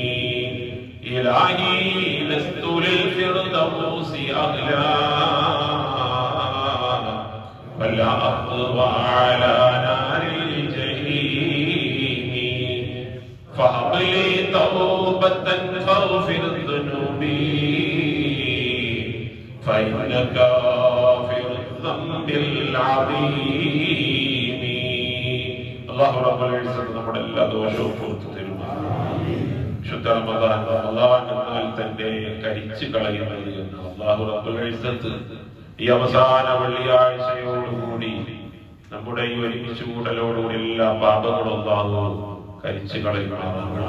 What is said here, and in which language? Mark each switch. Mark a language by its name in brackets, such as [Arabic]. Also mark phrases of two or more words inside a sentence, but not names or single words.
[Arabic] إلهي لست للفردوس أغلى ولا أقوى على نار فهب لي توبة فاغفر ذنوبي فإنك غافر الذنب العظيم الله رب العزة [Malayalam] നമ്മുടെ എല്ലാ ദോഷവും പുറത്തു തരുമാറാകട്ടെ. ശുദ്ധ റമദാൻ എന്നാൽ തന്നെ കരിച്ചു കളയുന്നത് എന്ന് അല്ലാഹു [Arabic] رب العزة [Malayalam] ഈ അവസാന വെള്ളിയാഴ്ചയോടുകൂടി നമ്മുടെ ഈ ഒരുമിച്ച് കൂടലോടുകൂടി എല്ലാ പാപങ്ങളും അല്ലാഹു കരിച്ചു കളയുമാറാകട്ടെ.